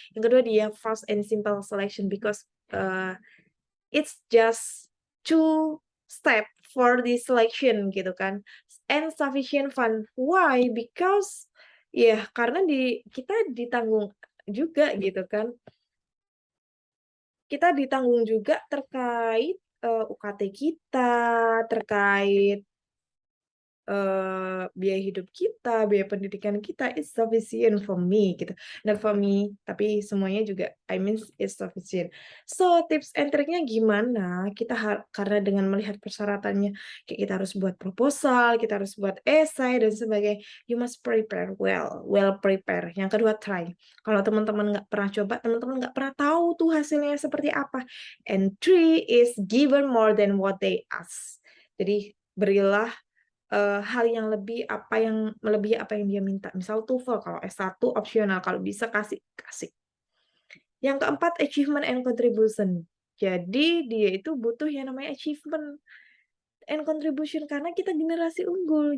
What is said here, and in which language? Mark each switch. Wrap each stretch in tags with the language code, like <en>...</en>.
<id>Yang kedua, dia</id> <en>fast and simple selection because, it's just 2 step for the selection</en> <id>gitu kan,</id> <en>and sufficient fund. Why? Because</en> <id>ya karena kita ditanggung juga gitu kan. Kita ditanggung juga terkait, UKT kita, terkait biaya hidup kita, biaya pendidikan kita,</id> <en>it's sufficient for me</en> <id>gitu.</id> <en>Not for me,</en> <id>tapi semuanya juga</id> <en>I mean it's sufficient. So, tips and</en> <id>triknya gimana? Karena dengan melihat persyaratannya, kayak kita harus buat proposal, kita harus buat esai dan sebagainya,</id> <en>you must prepare well prepare.</en> <id>Yang kedua,</id> <en>try.</en> <id>Kalau teman-teman nggak pernah coba, teman-teman nggak pernah tahu tuh hasilnya seperti apa.</id> <en>And three is given more than what they ask.</en> <id>Jadi, berilah hal yang melebihi apa yang dia minta. Misal TOEFL, kalau S1 opsional, kalau bisa kasih. Yang keempat,</id> <en>achievement and contribution.</en> <id>Jadi dia itu butuh yang namanya achievement.</id> <en>and contribution</en> <id>karena kita generasi unggul.</id>